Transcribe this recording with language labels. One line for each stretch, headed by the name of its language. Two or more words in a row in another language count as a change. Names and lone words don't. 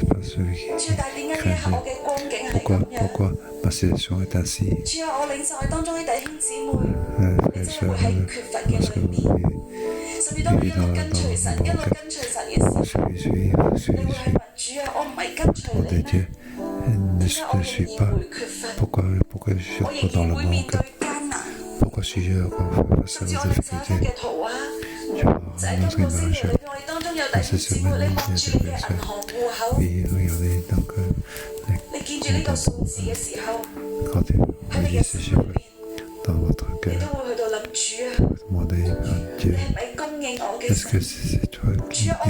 Cantonese: 主，但係點解呢一刻我嘅光景係咁樣？主啊，我領受喺當中啲弟兄姊妹，你真係會喺缺乏嘅裏面，甚至當你一路跟隨神，一路跟隨神嘅時候，你會係問主啊，我唔係跟隨你咩？
French: ne suis pas, pourquoi je suis encore dans le manque, pourquoi suis-je encore face aux difficultés. Je vois notre image dans cette semaine, il y a des frères et sœurs. Oui, regardez donc les quand vous voyez ces chiffres dans votre cœur, vous demandez à Dieu, est-ce que c'est toi qui m'envoies?